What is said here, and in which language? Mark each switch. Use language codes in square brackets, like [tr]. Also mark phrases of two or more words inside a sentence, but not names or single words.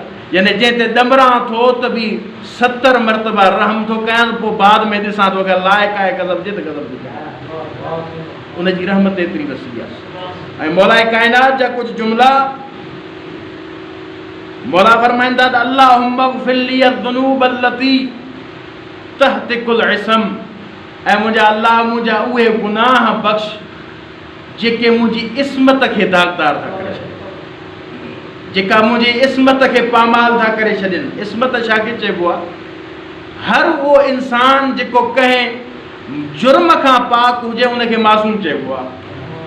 [sd] यानी जंहिं ते ॾमरां थो त बि 70 मरतबा रहम थो कयां, पोइ बाद में ॾिसां थो अगरि लाइक़ु आहे गज़ब जे त गज़ब थो कयां, उनजी रहमत एतिरी वसी आहे। ऐं मौला काइनात जा कुझु जुमला मौला फरमाईंदा त [ar] اللهم اغفر لي الذنوب التي تهتك العصم, [sd] ऐं मुंहिंजा अल्लाह मुंहिंजा उहे गुनाह बख़्श जेके मुंहिंजी इस्मत खे दाग़दार था करे छॾनि, जेका मुंहिंजी इस्मत खे पामाल था करे छॾनि। इस्मत छा खे चइबो आहे? हर उहो इंसान जेको कंहिं जुर्म खां पाक हुजे उनखे मासूम चइबो आहे।